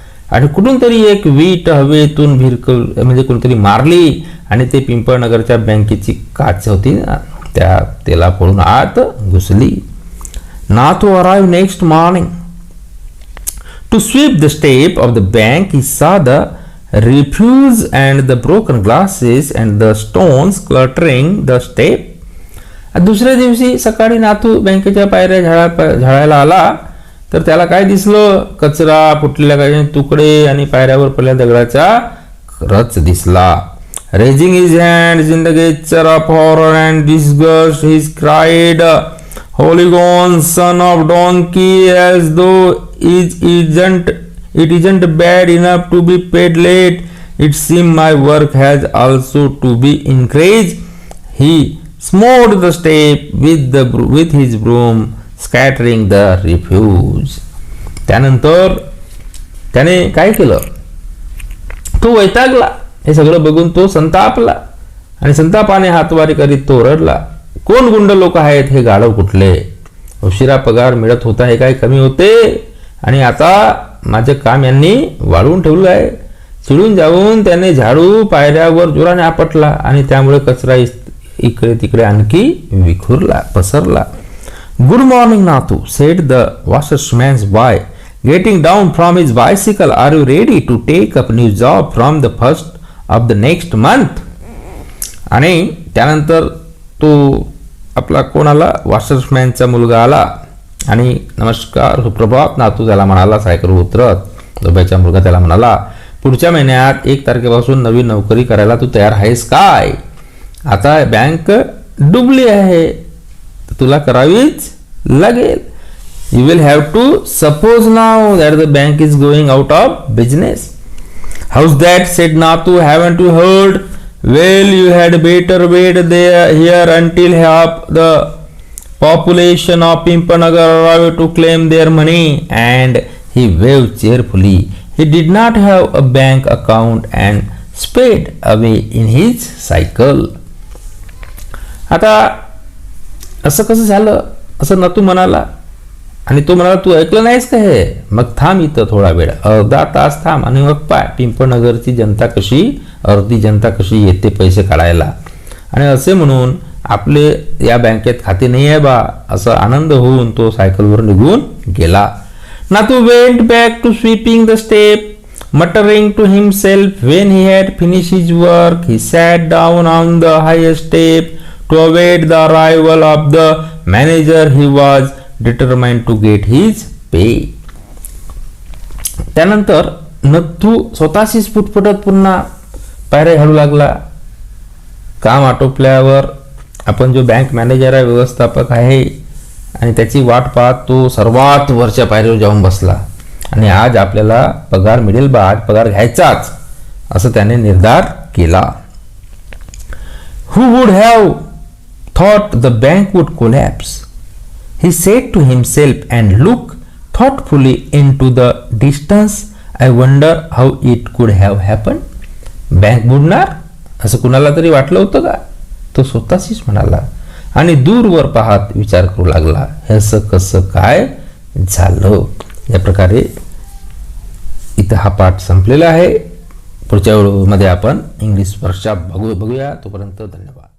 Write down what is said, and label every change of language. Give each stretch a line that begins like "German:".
Marathi: आणि कुठून तरी एक वीट हवेतून म्हणजे कोणतरी मारली आणि ते पिंपळनगरच्या बँकेची काच होती ना, त्याला फोडून आत घुसली.
English: Nathu arrived next morning to sweep the step of the bank. He saw the refuse and the broken glasses and the stones cluttering the step.
Marathi: दुसऱ्या दिवशी सकाळी नाथू बँकेच्या पायऱ्या झाडायला आला तर त्याला काय दिसलं, कचरा, फुटलेल्या काही तुकडे आणि पायऱ्यावर पडलेल्या दगडाचा रच दिसला.
English: Raising his hands in the gesture of horror and disgust, he cried, Holy Gone, son of donkey, as though it isn't bad enough to be paid late. It seems my work has also to be increased. He smote the step with his broom, scattering the refuse.
Marathi: त्यानंतर त्याने काय केलं, तो वैतागला. हे सगळं बघून तो संतापला आणि संतापाने हातवारी करीत तो रडला. कोण गुंड लोक आहेत हे गाढव कुठले, उशिरा पगार मिळत होता हे काय कमी होते, आणि आता माझे काम यांनी वाढवून ठेवलं आहे. चिडून जाऊन त्याने झाडू पायऱ्यावर जोराने आपटला आणि त्यामुळे कचरा इकडे तिकडे आणखी पसरला.
English: Good morning, Nathu, said the washerman's boy, getting down from his bicycle. Are you ready to take up new job from the first of the next month?
Marathi: आणि त्यानंतर तो आपला कोण आला, वॉशरमॅनचा मुलगा आला आणि नमस्कार सुप्रभात नातू त्याला म्हणाला. सायकल उतरत दोघांचा मुलगा त्याला म्हणाला, पुढच्या महिन्यात 1 तारखेपासून नवीन नोकरी करायला तू तयार आहेस काय? आता बँक डुबली आहे, तुला करावीच लागेल.
English: You will have to suppose now that the bank is going out of business. How's that? Said Nathu. Haven't you heard? Well, you had better wait here until half the population of Pimpalnagar arrived to claim their money. And he waved cheerfully. He did not have a bank account and sped away in his cycle.
Marathi: आता असं कसं झालं असं नातू म्हणाला. आणि तो म्हणाला, तू ऐकलं नाहीस का हे? मग थांब इथं थोडा वेळ, अर्धा तास थांब आणि मग पाय पिंपळनगरची जनता कशी, अर्धी जनता कशी येते पैसे काढायला. आणि असे म्हणून आपले या बँकेत खाते नाही आहे बा, असा आनंद होऊन तो सायकलवर निघून गेला.
English: Nathu went back to sweeping the step, muttering to himself. When he had finished his work, he sat down on the highest step to await the arrival of the manager. He was determined to get his pay.
Marathi: त्यानंतर नथू स्वतःशीच पुटपुटत पुन्हा पायऱ्या घालू लागला. काम आटोपल्यावर आपण जो bank manager आहे, व्यवस्थापक आहे, आणि त्याची वाट पाहत तो सर्वात वरच्या पायरीवर जाऊन बसला. आणि आज आपल्याला पगार मिळेल बा, आज पगार घ्यायचाच, असं त्याने निर्धार केला.
English: Who would have thought the bank would collapse? He said to himself and looked thoughtfully into the distance. I wonder how it could have happened.
Marathi: Bank बुडणार असं कुणाला तरी वाटलं होतं का? तो स्वतःशीच म्हणाला आणि दूरवर पाहत विचार करू लागला, हे असं कसं काय झालं. या प्रकारे इथं हा पाठ संपलेला आहे. पुढच्या व्हिडिओमध्ये आपण इंग्लिश वर्कशॉप बघूया. तोपर्यंत धन्यवाद.